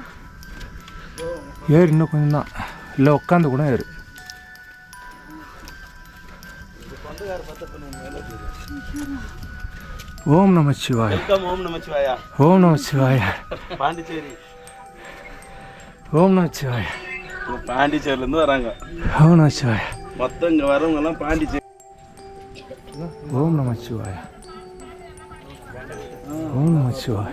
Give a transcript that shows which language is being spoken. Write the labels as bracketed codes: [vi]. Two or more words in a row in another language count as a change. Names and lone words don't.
[ta] ஏறு இன்னும் கொஞ்சம் தான், இல்லை உட்காந்து கூட ஏறு. ஓம் நம சிவாய. ఓం నమ శివాయ. ஓம் நம சிவாய. பாண்டிச்சேரி. ஓம் நம சிவாய. பாண்டிச்சேரியிலேருந்து வராங்க. ஓம் நம சிவாய. மொத்தம் இங்கே வரவங்க எல்லாம் பாண்டிச்சேரி. ஓம் நம சிவாய. ஓம் நம சிவாய.